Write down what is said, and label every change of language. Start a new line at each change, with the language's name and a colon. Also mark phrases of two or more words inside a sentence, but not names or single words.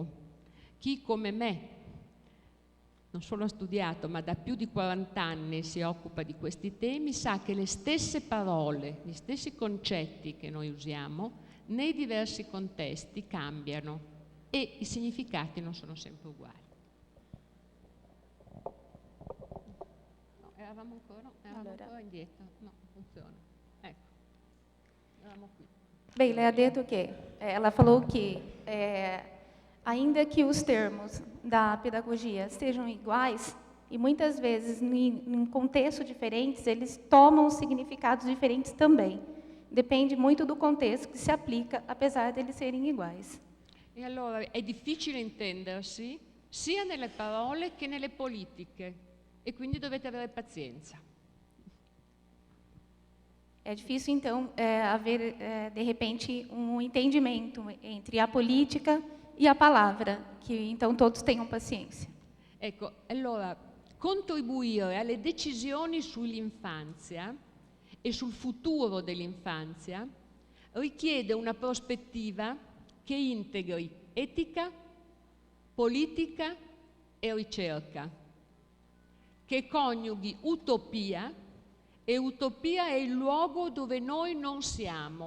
Italian: Chi come me non solo ha studiato, ma da più di 40 anni si occupa di questi temi, sa che le stesse parole, gli stessi concetti che noi usiamo, nei diversi contesti cambiano e i significati non sono sempre uguali. No, eravamo ancora indietro, no, funziona. Ecco, eravamo qui.
Portuguese: Bem,
Italian: lei ha detto
Portuguese: que ela falou que ainda que os termos da pedagogia sejam iguais, e muitas vezes em contextos diferentes, eles tomam significados diferentes também. Depende muito do contexto que se aplica, apesar de eles serem iguais.
Italian: E allora è difficile intendersi sia nelle parole che nelle politiche, e quindi dovete avere pazienza.
Portuguese: É difícil, então, haver, de repente, entendimento entre a política e a palavra, que então todos tenham paciência.
Italian: Ecco, allora, contribuire alle decisioni sull'infanzia e sul futuro dell'infanzia richiede una prospettiva che integri etica, politica e ricerca, che coniughi utopia e utopia è il luogo dove noi non siamo.